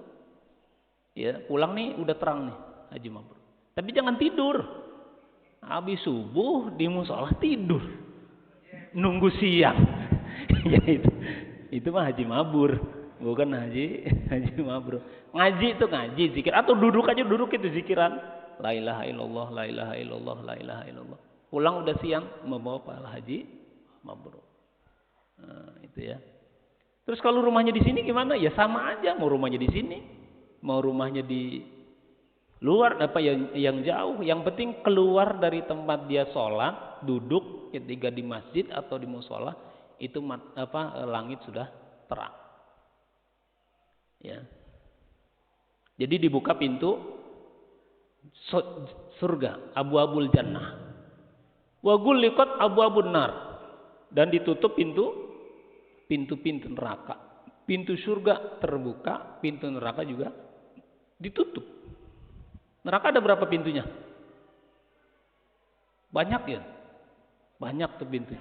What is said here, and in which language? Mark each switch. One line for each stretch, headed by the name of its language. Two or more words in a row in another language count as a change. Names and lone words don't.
Indonesian: Ya, pulang nih udah terang nih haji mabrur. Tapi jangan tidur. Habis subuh di musola tidur. Nunggu siang. Ya itu mah haji mabur, bukan haji mabrur. Ngaji itu ngaji zikir atau duduk aja duduk itu zikiran.
Arabic: لا إله إلا الله، لا إله إلا الله، لا إله إلا الله.
Indonesian: Pulang udah siang membawa pahala haji mabrur. Nah, itu ya. Terus kalau rumahnya di sini gimana? Ya sama aja, mau rumahnya di sini, mau rumahnya di luar apa yang jauh. Yang penting keluar dari tempat dia sholat, duduk ketika di masjid atau di musola itu langit sudah terang. Ya. Jadi dibuka pintu surga,
Arabic: أبواب الجنة. وغلقت أبواب النار,
Indonesian: dan ditutup pintu-pintu neraka. Pintu surga terbuka, pintu neraka juga ditutup. Neraka ada berapa pintunya? Banyak ya? Banyak tuh pintunya.